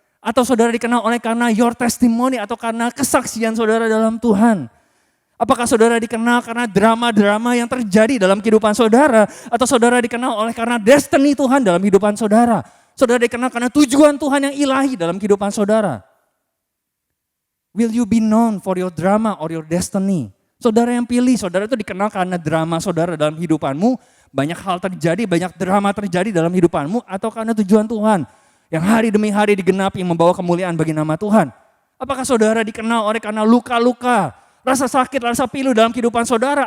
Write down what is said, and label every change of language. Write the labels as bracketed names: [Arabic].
[Indonesian] Atau saudara dikenal oleh karena [English] your testimony [Indonesian] atau karena kesaksian saudara dalam Tuhan? Apakah saudara dikenal karena drama-drama yang terjadi dalam kehidupan saudara? Atau saudara dikenal oleh karena destiny Tuhan dalam kehidupan saudara? Saudara dikenal karena tujuan Tuhan yang ilahi dalam kehidupan saudara. [English] Will you be known for your drama or your destiny? [Indonesian] Saudara yang pilih, saudara itu dikenal karena drama saudara dalam hidupanmu. Banyak hal terjadi, banyak drama terjadi dalam hidupanmu. Atau karena tujuan Tuhan yang hari demi hari digenapi membawa kemuliaan bagi nama Tuhan. Apakah saudara dikenal oleh karena luka-luka, rasa sakit, rasa pilu dalam kehidupan saudara.